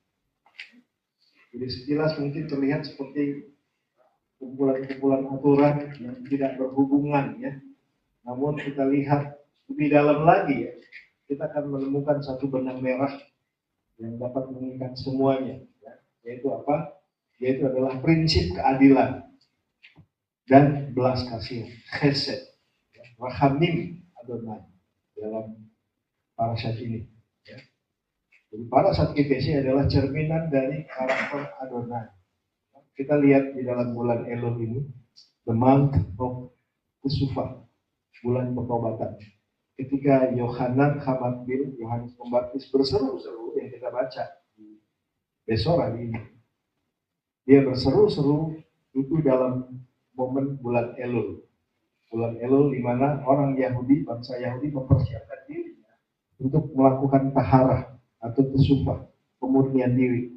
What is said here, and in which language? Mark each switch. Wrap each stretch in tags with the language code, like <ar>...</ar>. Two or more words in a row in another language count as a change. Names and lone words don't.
<id>Jadi sekilas mungkin terlihat seperti kumpulan-kumpulan aturan yang tidak berhubungan, ya. Namun kita lihat lebih dalam lagi, ya, kita akan menemukan satu benang merah yang dapat mengikat semuanya, ya. Yaitu apa? Yaitu adalah prinsip keadilan dan belas kasihan, chesed, ya, rahamim Adonai dalam parashat ini, ya. Jadi parashat KTC adalah cerminan dari karakter Adonai. Kita lihat di dalam bulan Elul ini,</id> <en>the month of Teshuvah,</en> <id>bulan pertobatan. Ketika Yohanan Hamatbil, Yohanes Pembaptis berseru-seru yang kita baca di besok hari ini, dia berseru-seru itu dalam momen bulan Elul. Bulan Elul di mana orang Yahudi, bangsa Yahudi mempersiapkan dirinya untuk melakukan taharah atau tesufah, pemurnian diri.</id>